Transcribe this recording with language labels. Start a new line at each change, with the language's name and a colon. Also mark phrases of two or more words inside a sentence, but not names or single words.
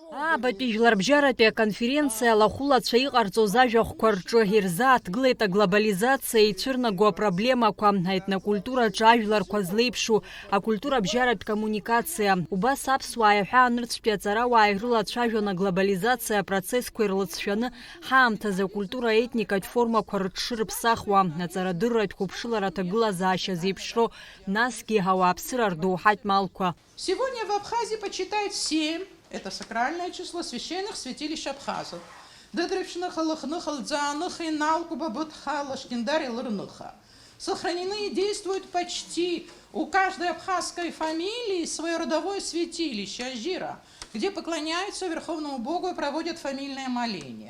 Abkhazian: Абатәи жәларбжьаратәи аконференциа алахәылацәа иҟарҵоз ажәахәқәа рҿы ирзааҭгылеит аглобализациа ицәырнаго апроблемақәа, аетнокультураҿы ажәларқәа злеиԥшу акультурабжьаратә коммуникациа. Убас аԥсуаа иҳәаанырцәтәи аҵарауаа ирылацәажәон аглобализациа апроцессқәа ирлыҵшәаны ҳаамҭазы акультура етникатә формақәа рыҽшырыԥсахуа, аҵарадырратә қәыԥшылара аҭагылазаашьа зеиԥшроу, насгьы ауааԥсыра рдоуҳатә малқәа.
Russian: Сегодня в Абхазии почитают 7. Это сакральное число священных святилищ абхазов. Сохранены и действуют почти у каждой абхазской фамилии свое родовое святилище Ажира, где поклоняются Верховному Богу и проводят фамильное моление.